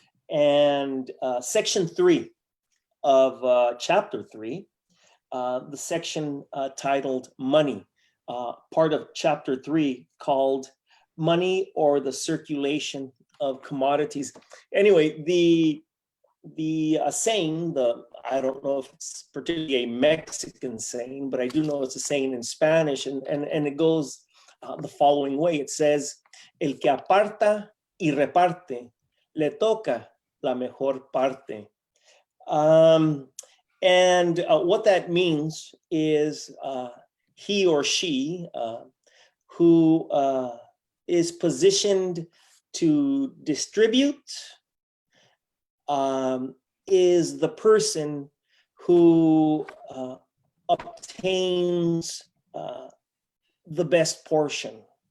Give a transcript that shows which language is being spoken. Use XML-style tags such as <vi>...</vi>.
<en>And section 3 of chapter 3, the section titled Money, part of chapter 3 called Money or the Circulation of Commodities. Anyway, the saying, I don't know if it's particularly a Mexican saying, but I do know it's a saying in Spanish, and it goes the following way. It says,</en> <es>El que aparta y reparte, le toca la mejor parte.</es> <en>And what that means is he or she who is positioned to distribute is the person who obtains the best portion.</en>